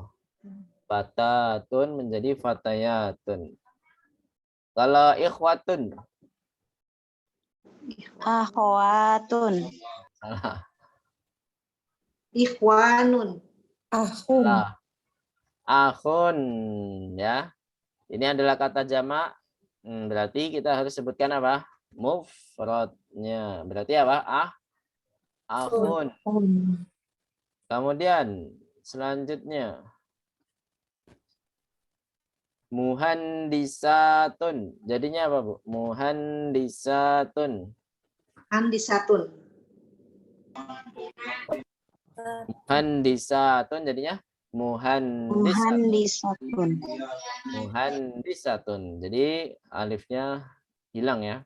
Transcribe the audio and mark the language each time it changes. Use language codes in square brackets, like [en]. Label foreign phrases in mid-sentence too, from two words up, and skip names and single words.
[id] Fatatun menjadi fatayatun. Kalau ikhwatun. Akhwatun. Salah. Ikhwanun. Salah. Akhun. Ya. Ini adalah kata jamak. Berarti kita harus sebutkan apa? Mufradnya. Berarti apa? Akhun. Kemudian selanjutnya muhandisatun. Jadinya apa, Bu? Muhandisatun. Handisatun. Muhandisatun jadinya Muhandisatun. Muhandisatun. Jadi alifnya hilang ya.